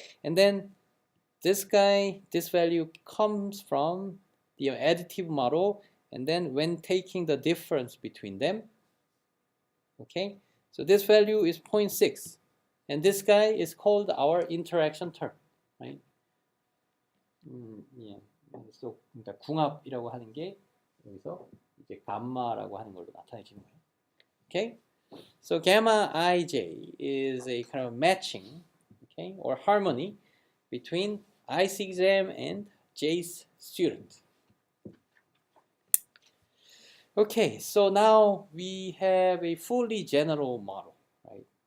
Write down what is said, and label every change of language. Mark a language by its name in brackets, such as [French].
[English] And then this guy, this value comes from the additive model, and then when taking the difference between them, okay, so this value is 0.6, and this guy is called our interaction term, right? [Korean] 예. So 그러니까 궁합이라고 하는 게 여기서 이제 감마라고 하는 걸로 나타내지는 거예요. [English] Okay, so gamma ij is a kind of matching, okay, or harmony between i's exam and j's student. Okay, so now we have a fully general model, right?